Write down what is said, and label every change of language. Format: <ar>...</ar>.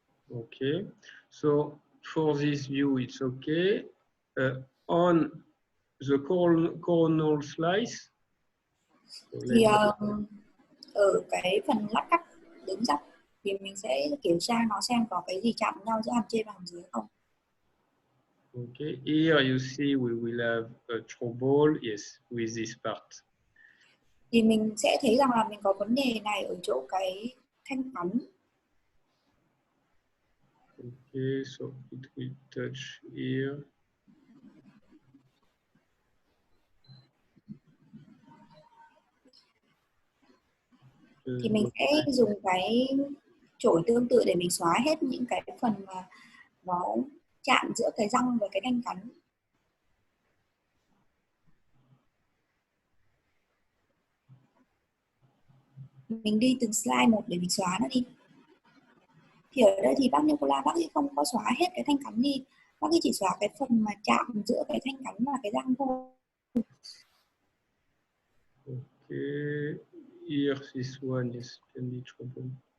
<en>Okay, so for this view it's okay. On the coronal slice.</en> <vi>Thì ở cái phần lát cắt đứng dọc thì mình sẽ kiểm tra nó xem có cái gì chạm nhau giữa hàm trên và hàm dưới không.</vi> <en>Okay, here you see we will have a trouble, yes, with this part.</en> <vi>Thì mình sẽ thấy rằng là mình có vấn đề này ở chỗ cái thanh cắn.</vi> <en>Okay, so it will touch here.</en> <vi>Thì mình sẽ dùng cái chổi tương tự để mình xóa hết những cái phần mà nó chạm giữa cái răng và cái thanh cắn. Mình đi từng slide một để mình xóa nó đi. Thì ở đây thì bác Nicola bác ấy không có xóa hết cái thanh cắn đi, bác ấy chỉ xóa cái phần mà chạm giữa cái thanh cắn và cái răng thôi.</vi> <en>Okay, here this one is can be trouble.</en>